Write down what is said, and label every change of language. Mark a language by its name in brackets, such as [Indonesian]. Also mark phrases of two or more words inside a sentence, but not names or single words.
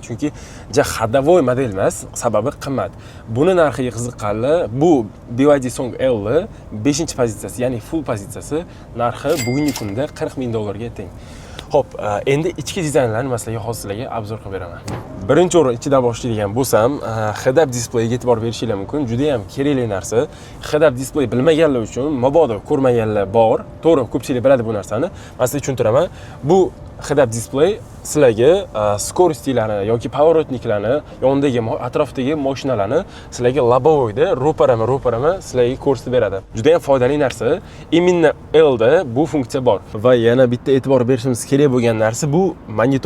[Uzbek] Chunki xadavoy model emas, sababi qimmat. Buni narxiga qiziqqanlar, bu BYD Song L 5-pozitsiyasi, ya'ni full pozitsiyasi narxi bugungi kunda $40,000 ga teng. Xo'p, endi ichki dizaynlarni sizlarga hozirlarga obzor qilib beraman. Birinchi o'rin ichidan boshlaydigan bo'lsam, head-up displeyga e'tibor berishinglar mumkin. Juda ham kerakli narsa. Head-up displey bilmaganlar uchun, mabodo ko'rmaganlar bor. To'g'ri, ko'pchilik biladi bu narsani. Men sizga tushuntiraman. Bu head-up displey sizlarga skorostilarni yoki pоворotniklarni, yonidagi atrofdagi mashinalarni sizlarga lobovoyda ro'parama sizlarga ko'rsatib beradi. Juda ham foydali narsa. Imенно L da bu funksiya bor. Va yana bitta e'tibor berishimiz kerak bo'lgan narsa bu monitor.